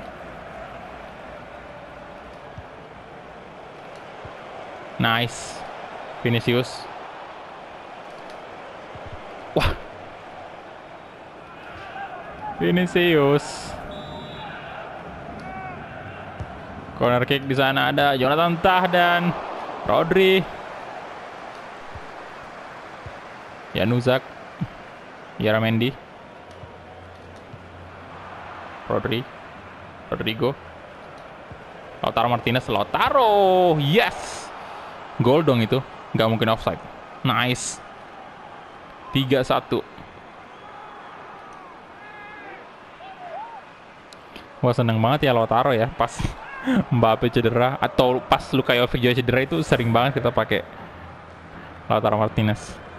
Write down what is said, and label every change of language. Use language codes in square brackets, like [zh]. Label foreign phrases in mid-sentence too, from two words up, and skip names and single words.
[id] Nice. Vinicius. Wah. Vinicius. [en] Corner kick [id] di sana ada Jonathan Tah dan Rodri. Januzaj. Yaramendi. Rodrigo. Lautaro Martinez. Lautaro. Yes. Gol dong itu. Nggak mungkin offside. Nice. 3-1. Wah, seneng banget ya Lautaro ya. Pas Mbappe cedera atau pas Luka Jovic juga cedera itu sering banget kita pakai Lautaro Martinez.